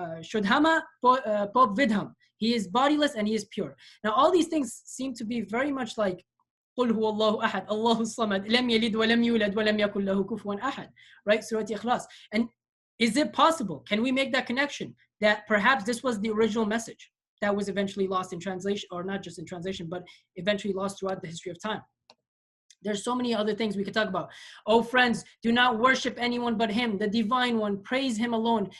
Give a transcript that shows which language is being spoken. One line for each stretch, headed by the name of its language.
English: Shudhama Pop Vidham. He is bodiless and he is pure. Now, all these things seem to be very much like
Arabic: قل هو الله أحد الله الصمد لم يلد ولم يولد ولم يكن له كفوا أحد.
English: Right? Surah Ikhlas. And is it possible? Can we make that connection that perhaps this was the original message that was eventually lost in translation, or not just in translation, but eventually lost throughout the history of time? There's so many other things we could talk about. Oh, friends, do not worship anyone but him, the divine one. Praise him alone.